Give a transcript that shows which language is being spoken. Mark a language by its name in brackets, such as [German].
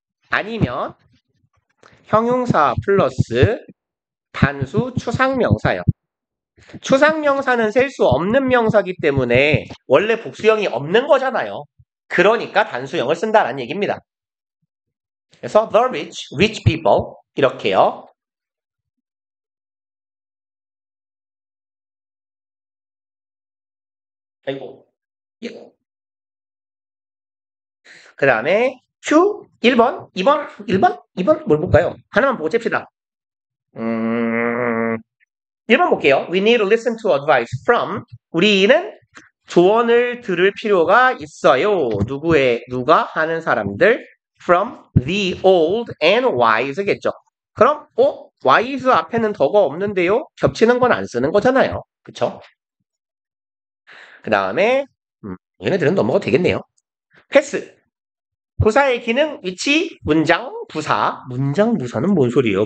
[Korean] 아니면 형용사 플러스 단수 추상명사요. 추상명사는 셀 수 없는 명사기 때문에 원래 복수형이 없는 거잖아요. 그러니까 단수형을 쓴다는 얘기입니다. 그래서 the rich people 이렇게요. 아이고. 그 다음에 Q 1번, 2번, 1번, 2번 뭘 볼까요? 하나만 보고 잽시다. 1번 볼게요. [English] We need to listen to advice from. [Korean] 우리는 조언을 들을 필요가 있어요. 누가 하는 사람들? [English] From the old and wise [Korean] 겠죠. 그럼, wise 앞에는 더가 없는데요? 겹치는 건 안 쓰는 거잖아요. 그쵸? 그 다음에, 얘네들은 넘어가도 되겠네요. 패스. 부사의 기능, 위치, 문장, 부사. 문장, 부사는 뭔 소리예요?